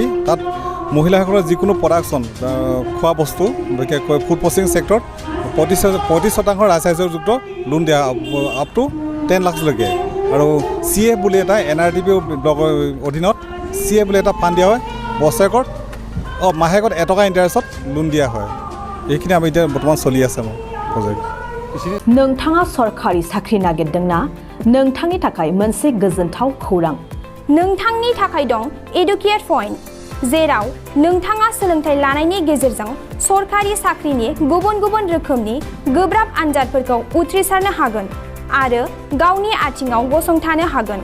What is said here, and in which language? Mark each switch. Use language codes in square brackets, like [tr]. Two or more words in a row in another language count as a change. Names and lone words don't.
[as] তাত মহিলাসকলৰ যিকোনো প্ৰডাকশ্যন খোৱা বস্তু বিশেষকৈ [en] food processing [as] ছেক্টৰত 25% ৰাজসাহায্যযুক্ত লোন দিয়া [en] up to [as] 10 লাখলৈকে। আৰু CF বুলি এটা NRDP ব্লকৰ অধীনত CF বুলি এটা ফাণ্ড দিয়া হয়, মাহেকত 1 টকা ইণ্টাৰেষ্টত লোন দিয়া হয়। এইখিনি আমি এতিয়া বৰ্তমান চলি আছে মোৰ প্ৰজেক্ট। [brx] नोंथाङा सरकारि साख्रि नागिरदोंना? नोंथांनि थाखाय मोनसे गोजोनथाव खौरां। नोंथांनि थाखाय दं एडुकेट पॉइंट, जेराव नोंथाङा सोलोंथाइ लानायनि गेजेरजों सरकारि साख्रिनि गुबुन रोखोमनि गोब्राब आनजादफोरखौ उथ्रिसारनो हागोन आरो गावनि आथिङाव गसंथानो हागोन।